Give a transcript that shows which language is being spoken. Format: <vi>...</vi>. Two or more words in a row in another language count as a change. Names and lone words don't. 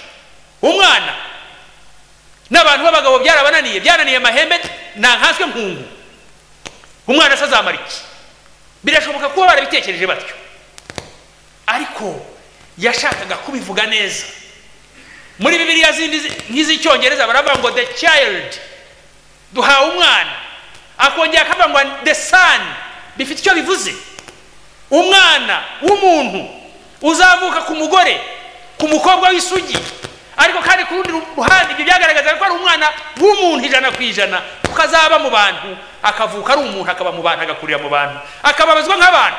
<rw>Umwana n'abantu b'abagabo byananiye amahembe nta nkaswe nkungu. Umwana asaza amariki. Birashoboka kuba barabitekereje batyo, ariko yashakaga kubivuga neza. Muri Bibiliya zindi nk'iz'icyongereza baravuga ngo</rw> <en>the child,</en> <rw>duhawe umwana. Akongera akavuga ngo</rw> <en>the son,</en> <rw>bifite icyo bivuze. Umwana w'umuntu uzavuka ku mugore, ku mukobwa w'isugi. Ariko kandi ku rundi ruhande ibyo byagaragaza ko ari umwana w'umuntu 100%, ukazaba mu bantu, akavuka ari umuntu, akaba mu bantu, agakurira mu bantu, akababazwa nk'abantu.</rw>